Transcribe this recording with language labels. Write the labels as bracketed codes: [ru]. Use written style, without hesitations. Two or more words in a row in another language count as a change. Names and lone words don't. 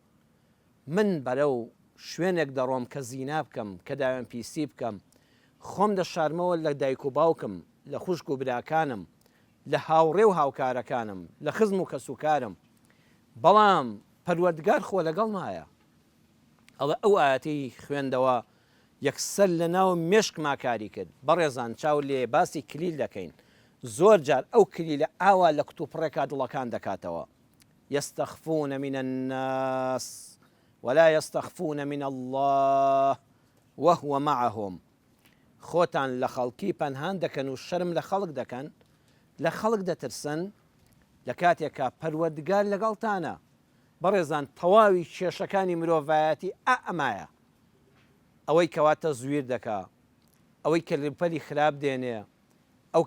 [ckb] من بەرەو شوێنێک دەڕۆم کە زینا بکەم کە داوێن پیسی بکەم، خۆم دەشارمەوە لە دایک و باوکم، لە خوشک و براکانم، لە هاوڕێ و هاوکارەکانم، لە خزم و کەسوکارم، بەڵام پەروەردگار خۆ لەگەڵ مایە. ئەڵێ ئەو ئاەتەی خوێندەوە یەکسەر لە ناو مێشکما کاری کرد. بەڕێزان چاو لێ باسی کلیل دەکەین، زۆر جار ئەو کلیلە ئاوا لە کتوپڕێکا دڵەکان دەکاتەوە. [ar] يستخفون من الناس ولا يستخفون من الله وهو معهم. [ckb] خۆتان لە خەڵکی پەنهان دەکەن و شەرم لە خەڵک دەکەن، لە خەڵک دەترسن لە کاتێکە پەروەردگار لەگەڵتانە. بەڕێزان تەواوی کێشەکانی مرۆڤایەتی ئەمایە، ئەوەی کەواتە زویر دەکا، ئەوەی کە لەپەلی خراپ دێنێ، ئەو